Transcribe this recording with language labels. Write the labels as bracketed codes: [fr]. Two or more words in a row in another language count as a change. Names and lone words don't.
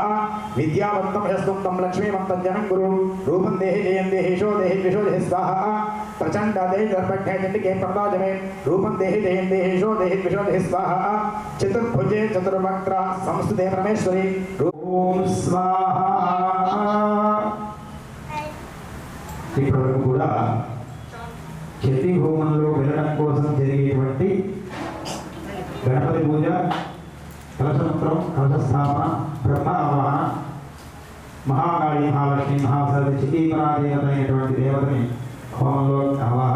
[sa] विद्यावन्तं यस्तुं तं लक्ष्मीवन्तं जनं गुरुं रूपं देहि जयं देहि यशो देहि द्विषो देहि स्वाहा प्रचण्ड देहि दर्पघ्ने चण्डिके प्रदाजमे रूपं देहि जयं देहि यशो देहि द्विषो देहि स्वाहा चतुर्भुजे चतुर्वक्त्र संस्थिते परमेश्वरी ओम स्वाहा. [te] ఇప్పటివరకు కూడా చండీ హోమంలో వెళ్ళడం కోసం జరిగేటువంటి గణపతి పూజ, కలశమంత్రం, కలశస్థాపన, బ్రహ్మ ఆవాహన, మహాకాళి, మహాలక్ష్మి, మహాసరస్వతి, చండీపరాదేవత అయినటువంటి దేవతని హోమంలో ఆవాహన.